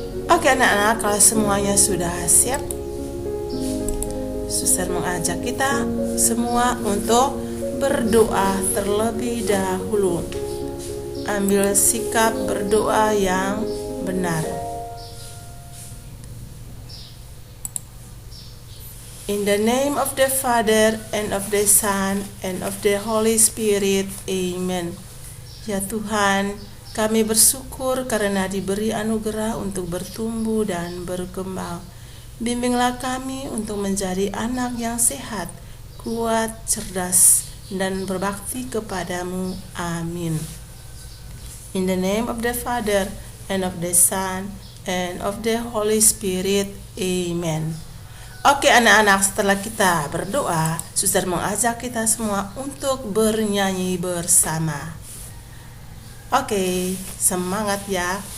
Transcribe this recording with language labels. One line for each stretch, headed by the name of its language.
Indonesian: Oke anak-anak, kalau semuanya sudah siap, Suster mengajak kita semua untuk berdoa terlebih dahulu. Ambil sikap berdoa yang benar.
English: In the name of the Father and of the Son and of the Holy Spirit. Amen.
Indonesian: Ya Tuhan, kami bersyukur karena diberi anugerah untuk bertumbuh dan berkembang. Bimbinglah kami untuk menjadi anak yang sehat, kuat, cerdas, dan berbakti kepadamu. Amin.
English: In the name of the Father, and of the Son, and of the Holy Spirit. Amen.
Indonesian: Oke anak-anak, setelah kita berdoa, Suster mengajak kita semua untuk bernyanyi bersama. Oke, semangat ya.